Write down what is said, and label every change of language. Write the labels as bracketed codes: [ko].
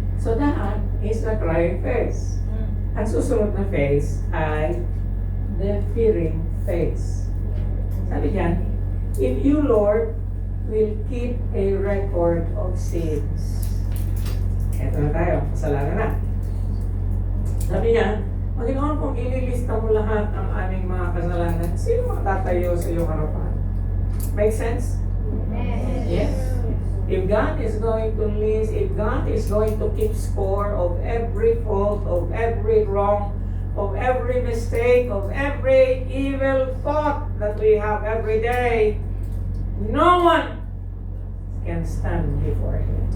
[en] So that is the crying face. [tl] Ang susunod na face ay [en] the fearing face. [tl] Sabi niyan, [en] if you, Lord, will keep a record of sins. [tl] Eto na tayo, kasalanan na. Sabi niya, Panginoon, kung ililista mo lahat ang aming mga kasalanan, sino makatatayo sa iyong harapan? [en] Make sense? Yes. If God is going to list, if God is going to keep score of every fault, of every wrong, of every mistake, of every evil thought that we have every day, no one can stand before Him.